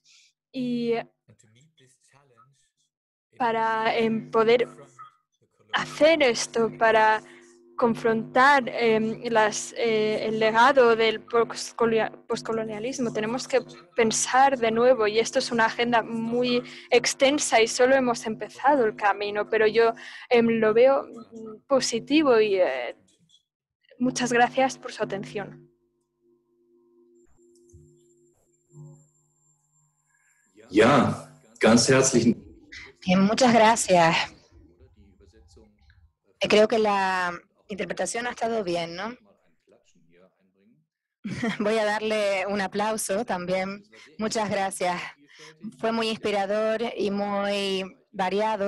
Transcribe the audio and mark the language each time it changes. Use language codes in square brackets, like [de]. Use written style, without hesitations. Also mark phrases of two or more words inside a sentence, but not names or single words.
[es] Y para poder hacer esto, para confrontar el legado del postcolonialismo. Tenemos que pensar de nuevo y esto es una agenda muy extensa y solo hemos empezado el camino, pero yo lo veo positivo y muchas gracias por su atención. [de] Ja, ganz herzlichen Dank. [es] Bien, muchas gracias. Creo que la interpretación ha estado bien, ¿no? Voy a darle un aplauso también. Muchas gracias. Fue muy inspirador y muy variado.